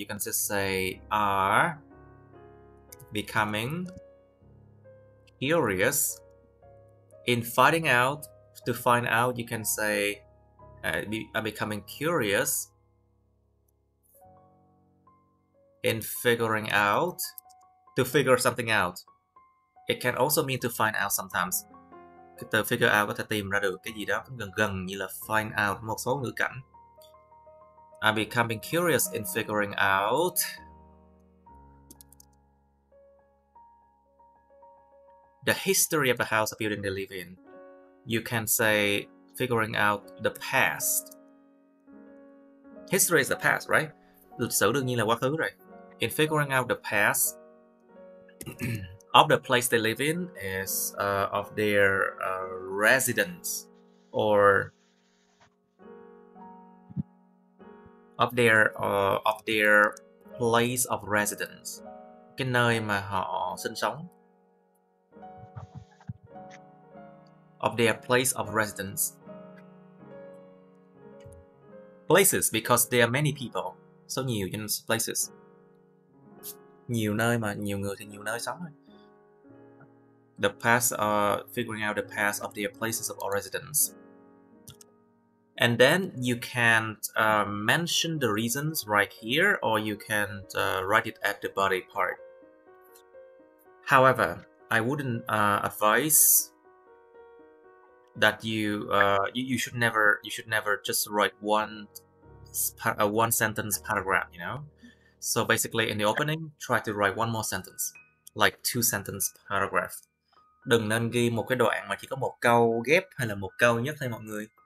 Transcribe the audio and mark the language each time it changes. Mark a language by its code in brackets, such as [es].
[en] You can just say are becoming curious in finding out. To find out, you can say are becoming curious in figuring out. To figure something out. It can also mean to find out sometimes. [vi] Cái từ figure out có thể tìm ra được cái gì đó gần như là find out một số ngữ cảnh. [en] I'm becoming curious in figuring out the history of the house or building they live in. You can say figuring out the past. History is the past, right? [vi] Lịch sử đương nhiên là quá khứ rồi. [en] In figuring out the past of the place they live in is of their residence or of their place of residence, [vi] cái nơi mà họ sinh sống. [en] Of their place of residence. Places because there are many people. [vi] Số nhiều cho nên places. Nhiều nơi mà nhiều người thì nhiều nơi sống thôi. [en] The past, figuring out the past of their places of residence. And then you can mention the reasons right here, or you can write it at the body part. However, I wouldn't advise that you should never just write one sentence paragraph, you know. So basically in the opening, try to write one more sentence, like 2 sentence paragraph. [vi] Đừng nên ghi một cái đoạn mà chỉ có một câu ghép hay là một câu nhất thôi mọi người.